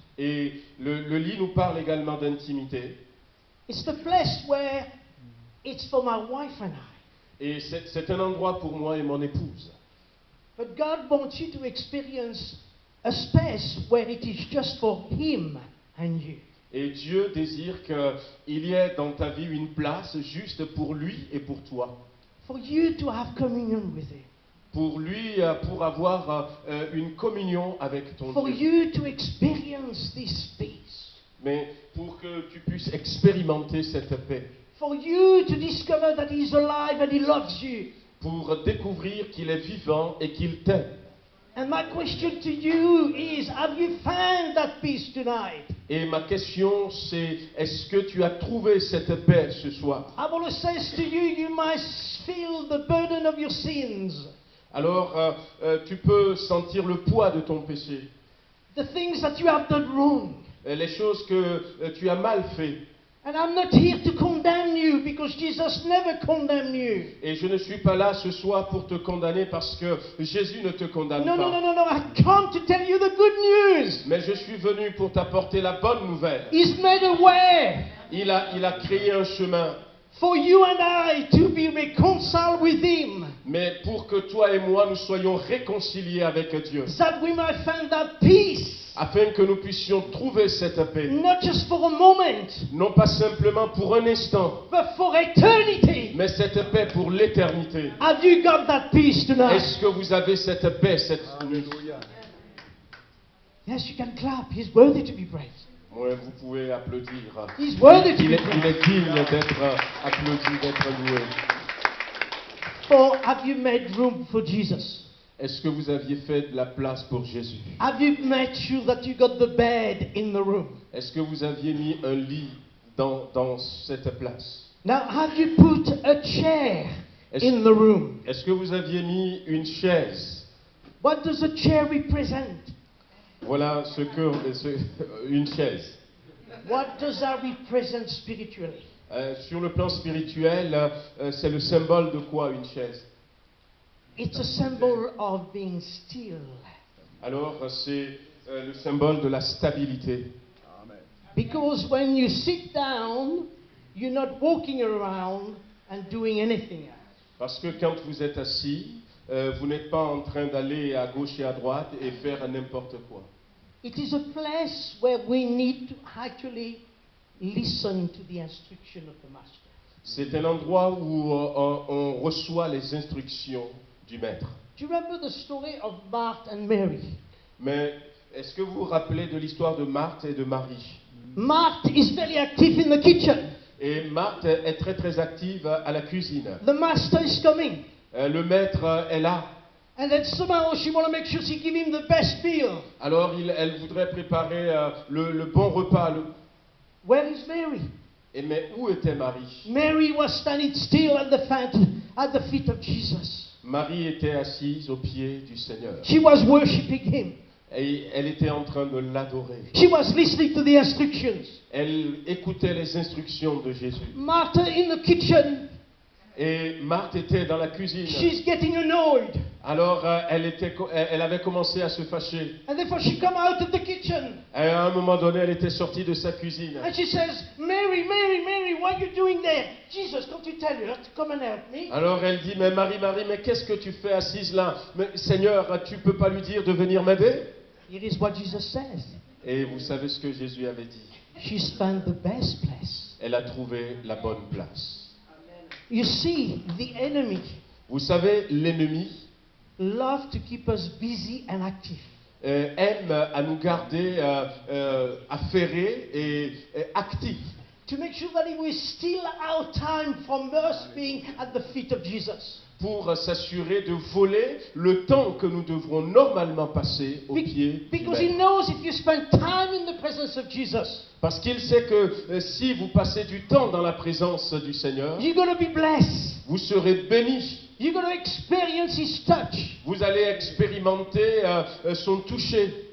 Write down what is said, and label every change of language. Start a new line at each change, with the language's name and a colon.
French: Et le lit nous parle également d'intimité.
English: It's the place where it's for my wife and I.
French: Et c'est un endroit pour moi et mon épouse.
English: But God wants you to experience a space where it is just for Him and you.
French: Et Dieu désire qu'il y ait dans ta vie une place juste pour lui et pour toi.
English: For you to have communion with Him.
French: Pour lui, pour avoir une communion avec ton
English: For
French: Dieu.
English: you to experience this peace.
French: Mais pour que tu puisses expérimenter cette paix.
English: For you to discover that He's alive and He loves you.
French: Pour découvrir qu'il est vivant et qu'il t'aime.
English: And my question to you is, have you found that peace tonight?
French: Et ma question c'est, est-ce que tu as trouvé cette paix ce soir?
English: I want to say to you, you must feel the burden of your sins.
French: Alors, tu peux sentir le poids de ton péché.
English: The things that you have done wrong.
French: Les choses que tu as mal fait.
English: And I'm not here to condemn you because Jesus never condemned you.
French: Et je ne suis pas là ce soir pour te condamner parce que Jésus ne te condamne
English: No,
French: pas.
English: no, no, no, no. I come to tell you the good news.
French: Mais je suis venu pour t'apporter la bonne nouvelle.
English: He's made a way
French: Il a créé un chemin.
English: for you and I to be reconciled with Him.
French: Mais pour que toi et moi, nous soyons réconciliés avec Dieu.
English: That we might find that peace.
French: Afin que nous puissions trouver cette paix.
English: Not just for a moment,
French: Non pas simplement pour un instant,
English: but for eternity.
French: mais cette paix pour l'éternité.
English: Have you got that peace tonight?
French: Est-ce que vous avez cette paix cette nuit? Alléluia.
English: Yes, you can clap. He's worthy to be praised.
French: Ouais, vous pouvez applaudir.
English: He's worthy to
French: Il
English: be
French: est
English: praised.
French: digne d'être applaudi, d'être loué.
English: For have you made room for Jesus?
French: Est-ce que vous aviez fait de la place pour Jésus?
English: Have you made sure that you got the bed in the room?
French: Est-ce que vous aviez mis un lit dans cette place?
English: Now, have you put a chair
French: Est-ce
English: in the room?
French: est-ce que vous aviez mis une chaise?
English: What does a chair represent?
French: Voilà une chaise.
English: What does that represent spiritually?
French: Sur le plan spirituel, c'est le symbole de quoi une chaise?
English: It's a symbol of being still.
French: Alors, c'est le symbole de la stabilité.
English: Amen. Because when you sit down, you're not walking around and doing anything else.
French: Parce que quand vous êtes assis, vous n'êtes pas en train d'aller à gauche et à droite et faire n'importe quoi.
English: It is a place where we need to actually listen to the instruction of the Master.
French: C'est un endroit où on reçoit les instructions du Maître.
English: Do you remember the story of Martha and Mary?
French: Mais est-ce que vous vous rappelez de l'histoire de Marthe et de Marie?
English: Martha is very active in the kitchen.
French: Et Marthe est très très active à la cuisine.
English: The master is coming.
French: Le maître est là.
English: And then somehow she want to make sure she give him the best meal.
French: Alors elle voudrait préparer le bon repas.
English: Where is Mary?
French: Mais où était Marie?
English: Mary was standing still at the feet of Jesus.
French: Marie était assise aux pieds du Seigneur.
English: She was worshiping him.
French: Et elle était en train de l'adorer.
English: She was listening to the instructions.
French: Elle écoutait les instructions de Jésus.
English: Martha in the kitchen.
French: Et Marthe était dans la cuisine.
English: She's getting annoyed.
French: Alors elle avait commencé à se fâcher.
English: And therefore she come out of the kitchen.
French: Et à un moment donné, elle était sortie de sa cuisine.
English: And she says, Mary, Mary, Mary, what are you doing there? Jesus, don't you tell her to come and help me?
French: Alors elle dit, mais Marie, Marie, mais qu'est-ce que tu fais assise là? Mais Seigneur, tu peux pas lui dire de venir m'aider?
English: Here is what Jesus says.
French: Et vous savez ce que Jésus avait dit?
English: She's found the best place.
French: Elle a trouvé la bonne place.
English: You see, the enemy
French: Vous savez, l'ennemi
English: loves to keep us busy and active.
French: aime à nous garder affairés et actifs.
English: To make sure that he will steal our time from us being at the feet of Jesus.
French: Pour s'assurer de voler le temps que nous devrons normalement passer au pied du
English: Because he
French: Maître.
English: knows if you spend time in the presence of Jesus,
French: Parce qu'il sait que si vous passez du temps dans la présence du Seigneur,
English: you're going to be blessed.
French: vous serez bénis.
English: You're going to experience his touch.
French: Vous allez expérimenter son toucher.